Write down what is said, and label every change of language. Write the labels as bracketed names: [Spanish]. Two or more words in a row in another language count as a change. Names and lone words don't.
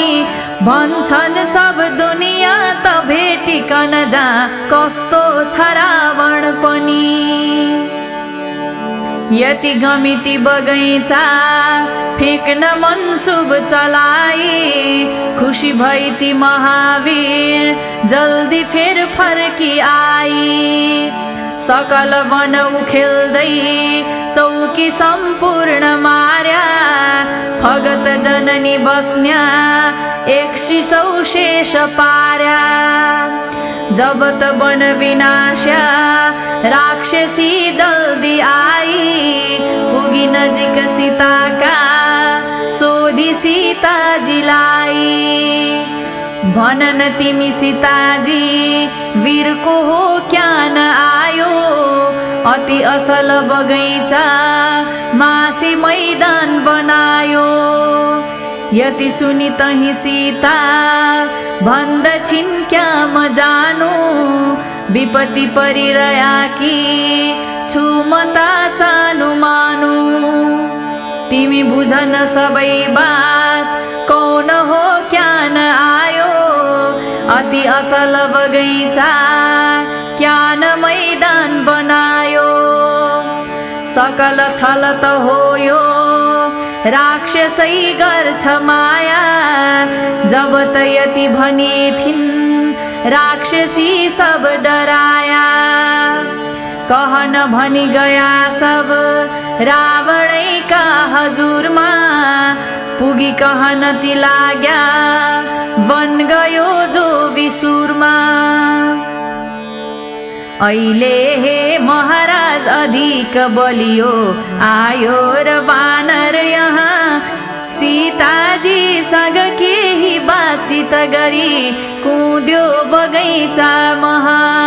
[Nepali] भन्छन् सब दुनिया त भेटिकन जा कस्तो छ रावण पनि। यति गमिती बगैँचा फेक्न मनसुब चलाई। खुसी भई ती महावीर जल्दी फेर फर्की आई। सकल वन उखेल्दै चौकी सम्पूर्ण मार्या। भगत जननी बस्न्या 100 शेष पार्या। जब त वन विनाश्या राक्षसी जल्दी आई। पुगी नजिक सीताका सोधी सीताजीलाई। भनन तिमी सीताजी वीरको हो क्या न आयो। अति असल बगैँचा मासी मैदान बनायो। यति सुनि तही सीता भन्दछिन् क्या म जानु। विपत्ति परिरया कि छु म त चानु मानु। तिमी बुझन सबै बात कौन हो क्या न आयो। अति असल बगैँचा क्या न मैदान बनायो। सकल छल त हो यो राक्षसै गर्छ माया। जब त यति भनी थिन् राक्षसी सब डराया। कहन भनी गया सब रावणै का हजुरमा। पुगी कहन ती लाग्या वन गयो जो विसुरमा। अहिले हे महाराज अधिक बलियो आयो र बानर यहाँ सीताजीसँग केही बातचित गरी कुद्यो बगैँचा महा